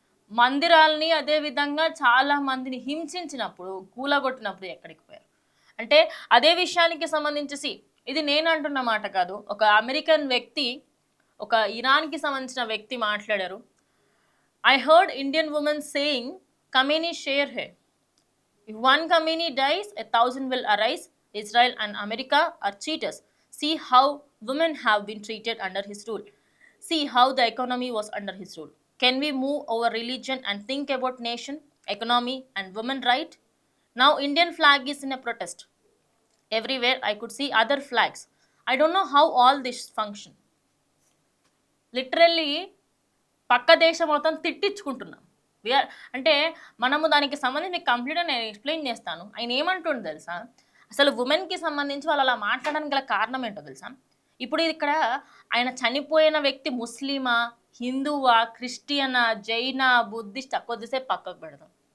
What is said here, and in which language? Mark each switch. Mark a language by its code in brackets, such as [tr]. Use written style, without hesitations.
[te] మందిరాలని అదేవిధంగా చాలామందిని హింసించినప్పుడు, కూలగొట్టినప్పుడు ఎక్కడికి పోయారు? అంటే అదే విషయానికి సంబంధించి ఇది నేను అంటున్న మాట కాదు, ఒక అమెరికన్ వ్యక్తి, ఒక ఇరాన్కి సంబంధించిన వ్యక్తి మాట్లాడారు. [en] I heard Indian women saying Khamenei [hi] share hai. [en] If one Khamenei dies, 1,000 will arise. Israel and America are cheaters. See how women have been treated under his rule. See how the economy was under his rule. Can we move over religion and think about nation, economy and women right? Now Indian flag is in a protest. Everywhere I could see other flags. I don't know how all this function. [te] Literally పక్క దేశం మొత్తం తిట్టించుకుంటున్నాం. అంటే మనము దానికి సంబంధించి మీకు కంప్లీట్గా నేను ఎక్స్ప్లెయిన్ చేస్తాను. ఆయన ఏమంటుండో తెలుసా? అసలు ఉమెన్కి సంబంధించి వాళ్ళు అలా మాట్లాడడానికి గల కారణం ఏంటో తెలుసా? ఇప్పుడు ఇక్కడ ఆయన చనిపోయిన వ్యక్తి ముస్లిమా, హిందువా, క్రిస్టియనా, జైనా, బుద్ధిస్ట్ కొద్దిసేపు పక్కకు పెడదాం.